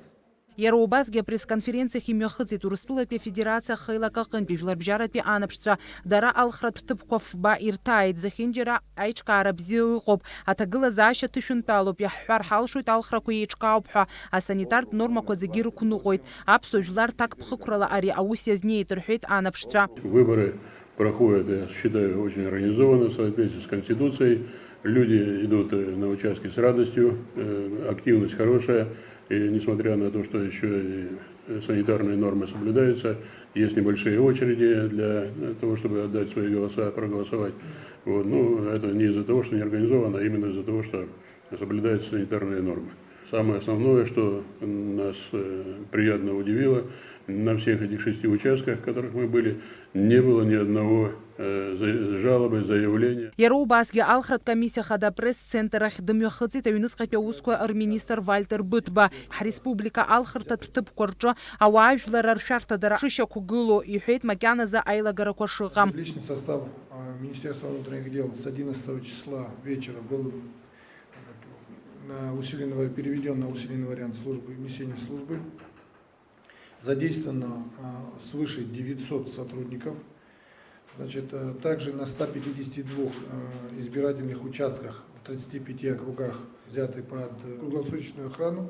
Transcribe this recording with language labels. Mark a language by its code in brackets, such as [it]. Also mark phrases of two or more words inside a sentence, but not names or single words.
[ab] Иара убасгьы апресс-конференциахь имҩахыҵит Урыстәылатәи Афедерациа Ахеилак аҟынтәи жәларбжьаратәи анаԥшцәа дара алхратә ҭыԥқәа фба ирҭааит. Зехьынџьара аиҿкаара бзиа ыҟоуп, аҭагылазаашьа ҭышәынтәалоуп, иаҳҳәар ҳалшоит алхрақәа еиҿкаауп ҳәа асанитартә нормақәа зегьы рықәныҟәоит. Аԥсуа жәлар ҭакԥхықәрала ари аус иазнеит рҳәеит анаԥшцәа. [ru] Выборы проходят, я считаю, очень организованно в соответствии с Конституцией. Люди идут на участки с радостью, активность хорошая. И несмотря на то, что еще и санитарные нормы соблюдаются, есть небольшие очереди для того, чтобы отдать свои голоса, проголосовать. Вот. Ну, это не из-за того, что не организовано, а именно из-за того, что соблюдаются санитарные нормы. Самое основное, что нас приятно удивило, на всех этих 6 участках, в которых мы были, не было ни одного жалобы, заявления. [ab] Иара убасгьы алхратә комиссиа хада пресс-центр ахь дымҩахыҵит аҩныҵҟатәи аусқәа рминистр Вальтер Бытба. Ҳреспублика алхырҭатә ҭыԥқәа рҿы ауаажәлар ршәарҭадара шышьақәгылоу иҳәеит макьаназы аилагарақәа шыҟам. [ru] Личный состав Министерства внутренних дел с 11 числа вечера был переведен на усиленный вариант службы, несения службы. Задействовано свыше 900 сотрудников. Значит, также на 152 избирательных участках в 35 округах взяты под круглосуточную охрану.